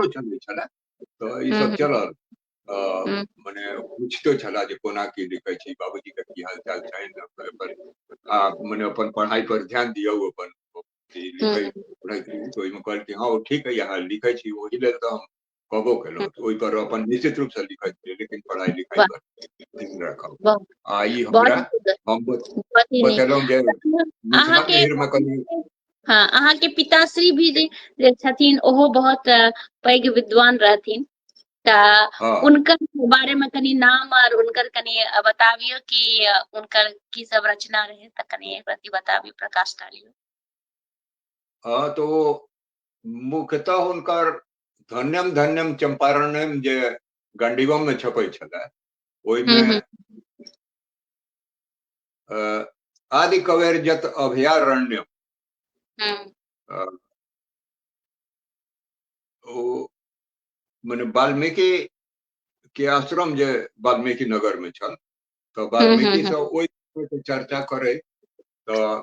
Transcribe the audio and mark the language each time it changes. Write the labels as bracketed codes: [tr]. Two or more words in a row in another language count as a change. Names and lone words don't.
[mai] चलै छले तो ई सब चलल माने पूछतो छला जे कोना की लिखै छी बाबूजी के की हाल चाल छनि आ माने अपन पढ़ाई पर ध्यान दियौ अपन लिखै पढ़ै तो ओहि में कहल कि हाँ ठीक है यहाँ लिखै छी ओहि लेल तो हम कहबो केलहुँ ओहि पर अपन निश्चित रूप से लिखै छी लेकिन पढ़ाई लिखाई पर ध्यान राखब आ ई हमरा हम बतेलहुँ जे मिथिला के हिर में कनी हाँ अहाँ के पिताश्री भी जे छथिन ओहो बहुत पैघ विद्वान रहथिन त उनकर बारे में कनी नाम और उनकर कनी बताबियो कि उनकर की सब रचना रहे त कनी एक रति बताबियो प्रकाश डालियो। हाँ तो मुख्यतः हुनकर धन्यम धन्यम चंपारणम जे गंडीबम में छपै छले ओहि में आदि कवेरजत अभयारण्यम माने वाल्मीकि के आश्रम जे वाल्मीकि नगर में छल तो वाल्मीकि से ओहि चर्चा करे तो